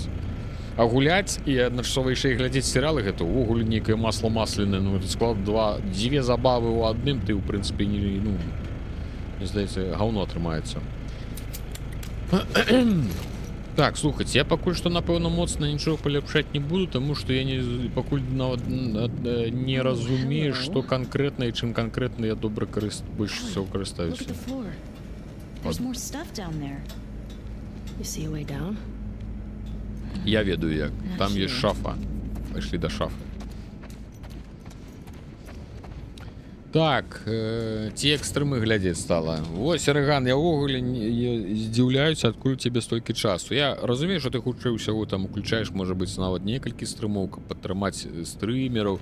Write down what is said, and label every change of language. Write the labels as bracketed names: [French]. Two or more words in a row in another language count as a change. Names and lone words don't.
[Belarusian] А гуляць і адначасова яшчэ і глядзець серыялы гэта ўвогуле нейкае [Russian] масло масляное, [Belarusian] ну это склад дзве забавы ў адным, ты ў прынцыпе не, ну, мне здаецца, гаўно атрымаецца. Так, слухайце, я пакуль што напэўна моцна нічога паляпшаць не буду, таму што я пакуль нават не разумею, што канкрэтна і чым канкрэтна я добра больш всего [English] Look at [Belarusian] карыстаюся. [English] the floor. There's more stuff down there. You see a way down? [Belarusian] Я ведаю як. Там ёсць шафа. Пайшлі да шафы. Так, ці экстрэмы глядзець стала. Вось, Рэган, я ўвогуле здзіўляюся, адкуль у цябе столькі часу. Я разумею, што ты хутчэй усяго там уключаеш, можа быць, нават некалькі стрымоў, каб падтрымаць стрымераў.